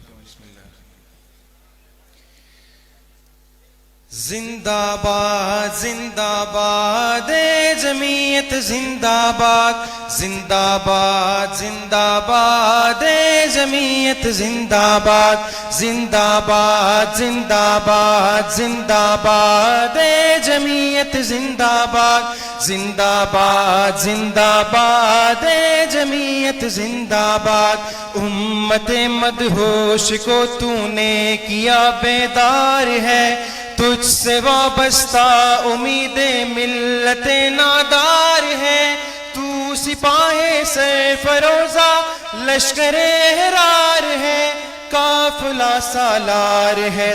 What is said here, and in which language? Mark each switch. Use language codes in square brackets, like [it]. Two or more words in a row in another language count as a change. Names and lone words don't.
[ur] زندہ باد زندہ باد جمعیت زندہ باد، زندہ باد زندہ باد جمعیت زندہ باد، زندہ باد زندہ باد زندہ باد جمعیت زندہ باد، زندہ باد زندہ باد جمعیت زندہ باد۔ امت مدہوش کو تو نے کیا بیدار ہے، تجھ سے وابستہ امید ملت نادار ہے، تو سپاہ سرفروزہ لشکر احرار ہے، قافلہ سالار ہے